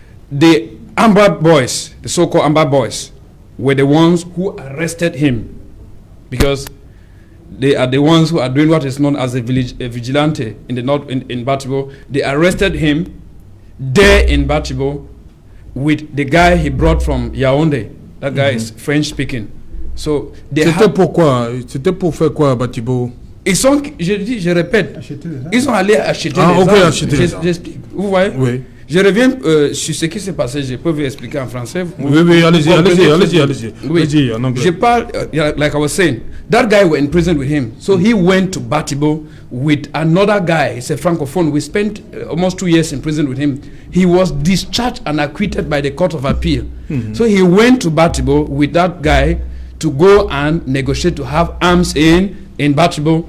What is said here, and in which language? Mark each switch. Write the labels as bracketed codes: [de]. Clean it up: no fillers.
[en] The Amber boys, the so-called Amber boys, were the ones who arrested him, because they are the ones who are doing what is known as a vigilante in the north in Batibo. They arrested him there in Batibo with the guy he brought from Yaoundé. That guy is French speaking. So [fr] c'était pourquoi? C'était pour faire quoi à Batibo? Ils sont, je répète, ils sont allés acheter des armes. J'explique. Vous voyez? Oui. Je reviens sur ce qui s'est passé. Je peux vous expliquer en français. Oui, allez-y. Oui. Allez-y, en anglais. Je parle, [en] like I was saying, that guy were in prison with him. So he went to Batibo with another guy. He's a francophone. We spent almost 2 years in prison with him. He was discharged and acquitted by the Court of Appeal. So he went to Batibo with that guy to go and negotiate to have arms in Batibo.